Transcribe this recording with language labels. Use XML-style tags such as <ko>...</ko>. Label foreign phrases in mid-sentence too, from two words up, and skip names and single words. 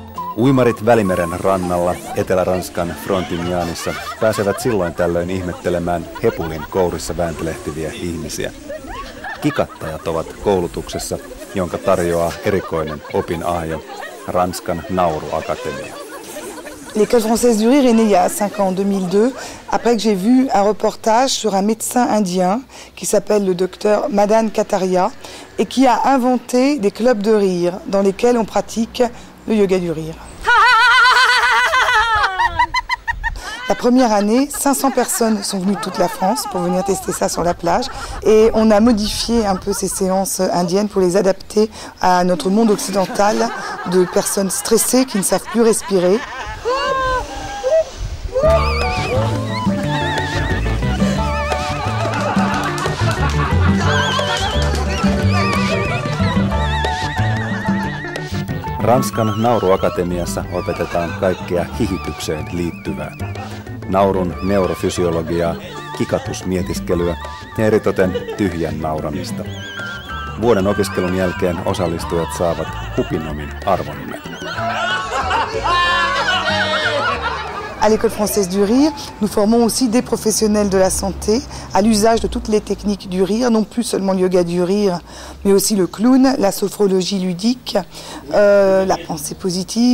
<fi>Uimarit Välimeren rannalla Etelä-Ranskan Frontignaanissa pääsevät silloin tällöin ihmettelemään hepulin kourissa vääntelehtiviä ihmisiä. Kikattajat ovat koulutuksessa, jonka tarjoaa erikoinen opinahjo, Ranskan Nauruakatemia.</fi> <fr>L'École française du rire est née il y a 5 ans, en 2002, après que j'ai vu un reportage sur un médecin indien qui s'appelle le docteur Madan Kataria et qui a inventé des clubs de rire dans lesquels on pratique le yoga du rire. La première année, 500 personnes sont venues de toute la France pour venir tester ça sur la plage et on a modifié un peu ces séances indiennes pour les adapter à notre monde occidental de personnes stressées qui ne savent plus respirer.</fr> <fi>Ranskan Nauruakatemiassa opetetaan kaikkea hihitykseen liittyvää. Naurun neurofysiologiaa, kikatusmietiskelyä ja eritoten tyhjän nauramista. Vuoden opiskelun jälkeen osallistujat saavat hupinomin arvonimen.</fi> <fr>À l'École française du rire, nous formons aussi des professionnels de la santé à l'usage de toutes les techniques du rire, non plus seulement le yoga du rire, mais aussi le clown, la sophrologie ludique, la pensée positive.</fr>